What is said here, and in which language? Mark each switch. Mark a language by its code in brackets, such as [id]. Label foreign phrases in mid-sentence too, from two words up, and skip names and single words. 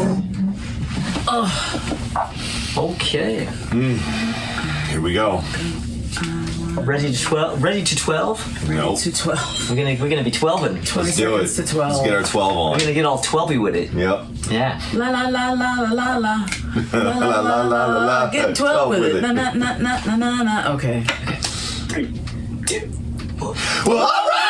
[en] Okay. Here we go. Ready to 12? Ready to 12? Nope. To 12. We're gonna be 12ing. 20 Let's do it. seconds to 12. Let's get our 12 on. We're gonna get all 12y with it. Yep. Yeah. La la la la la la la. La la la la la. Get 12 with it. Na na na na na na. Okay. 3, 2, 1. Well, all right.